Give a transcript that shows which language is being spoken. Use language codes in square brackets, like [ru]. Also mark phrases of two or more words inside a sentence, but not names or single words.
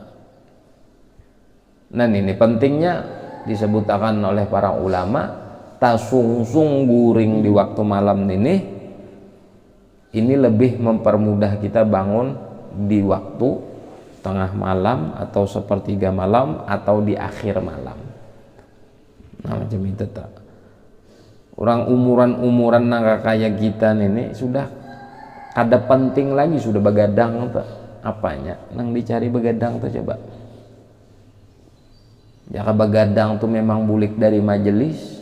[id] Nah ini pentingnya disebutkan oleh para ulama, tasungsung guring di waktu malam ini lebih mempermudah kita bangun di waktu tengah malam atau sepertiga malam atau di akhir malam. [bjn] Nah macam itu tak. Orang umuran nangka kayak kita ini sudah kada penting lagi, sudah begadang tak. Apanya nang dicari begadang tuh coba. Jika begadang tuh memang bulik dari majelis.